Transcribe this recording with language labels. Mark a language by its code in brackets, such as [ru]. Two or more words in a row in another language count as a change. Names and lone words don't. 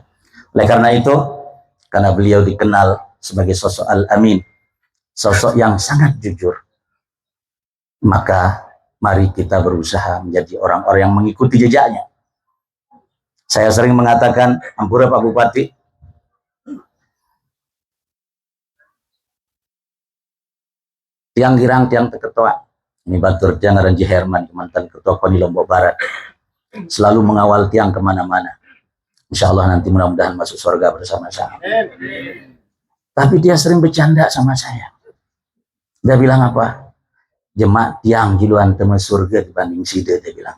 [id] Oleh karena itu, karena beliau dikenal sebagai sosok Al-Amin, sosok yang sangat jujur, maka mari kita berusaha menjadi orang-orang yang mengikuti jejaknya. Saya sering mengatakan, ampura Pak Bupati, [sas] tiang girang tiang teketua ini batur tiang [id] Ranji Herman mantan ketua KONI Lombok Barat selalu mengawal tiang kemana-mana. [ar] Insya Allah [id] nanti mudah-mudahan masuk surga bersama-sama. Tapi dia sering bercanda sama saya. Dia bilang apa? [sas] Jemaat tiang giluan temen surga dibanding sida, [id] dia bilang.